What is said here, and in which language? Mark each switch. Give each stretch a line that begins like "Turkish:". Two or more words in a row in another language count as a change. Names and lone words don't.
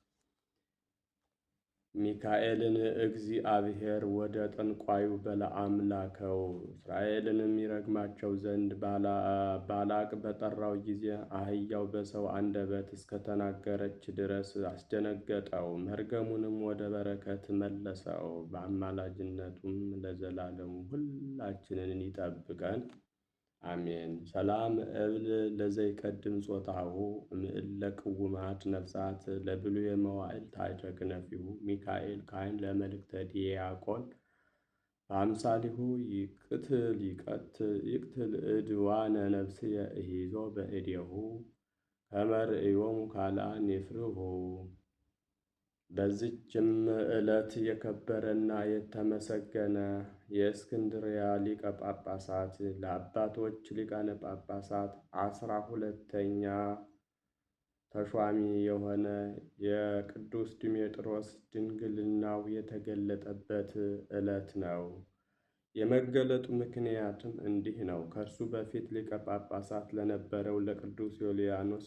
Amharic: ሚካኤልን እግዚአብሔር ወደ ጠንቋዩ በለዓም ላከው። እስራኤልንም ይረግማቸው ዘንድ ባላቅ በጠራው ጊዜ አህያው በሰው አንደበት እስከተናገረች ድረስ አስደነገጠው። መርገሙንም ወደ በረከት መለሰው። በአማላጅነቱም ለዘላለሙ ሁላችንን ይጠብቀን፣ አሜን።
Geez: ሰላም እብል ለዘይቀድም ጾታሁ እምእለ ቅውማት ነፍሳት ለብሉየ መዋዕል ታሕተ ክነፊሁ ሚካኤል ካህን ለመልእክተ ዲያቆን በአምሳሊሁ ይቅትል ዕድዋነ ነፍስየ እሂዞ በእዴሁ ከመ ርእዮሙ ካልአን ይፍርሁ።
Amharic: በዚችም ዕለት የከበረና የተመሰገነ የእስክንድርያ ሊቀ ጳጳሳት ለአባቶች ሊቃነ ጳጳሳት 12ኛ ተሿሚ የሆነ የቅዱስ ዲሜጥሮስ ድንግልናው የተገለጠበት ዕለት ነው። የመገለጡ ምክንያትም እንዲህ ነው። ከእርሱ በፊት ሊቀ ጳጳሳት ለነበረው ለቅዱስ ዮልያኖስ